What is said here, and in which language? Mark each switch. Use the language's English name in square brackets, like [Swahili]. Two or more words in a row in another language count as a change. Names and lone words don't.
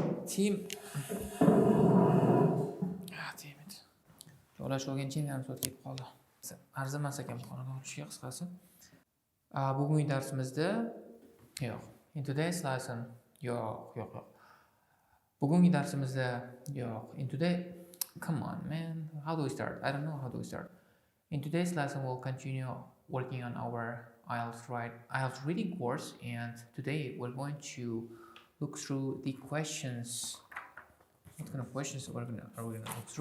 [English] team. Damn it. [Uzbek] Jo'lash olgan yarim soat ketib qoldi. Arzimas ekan qo'lga olishga qisqasi. Bugungi darsimizda yo'q. [English] In today's lesson yo'q. [Uzbek] Bugungi darsimizda yo'q. [English] In today, come on man, how do we start? I don't know how do we start. In today's lesson we'll continue working on our IELTS reading course, and today we're going to look through the questions. What kind of questions are we gonna look through?